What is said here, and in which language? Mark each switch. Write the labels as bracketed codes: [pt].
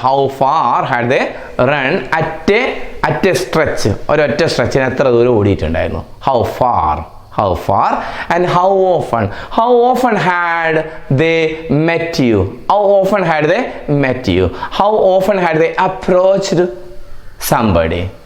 [en] How far had they run at a stretch? [ml] ഒരൊറ്റ സ്ട്രെച്ചിന് എത്ര ദൂരം ഓടിയിട്ടുണ്ടായിരുന്നു? [en] How far, and how often had they met you? How often had they met you? How often had they approached somebody?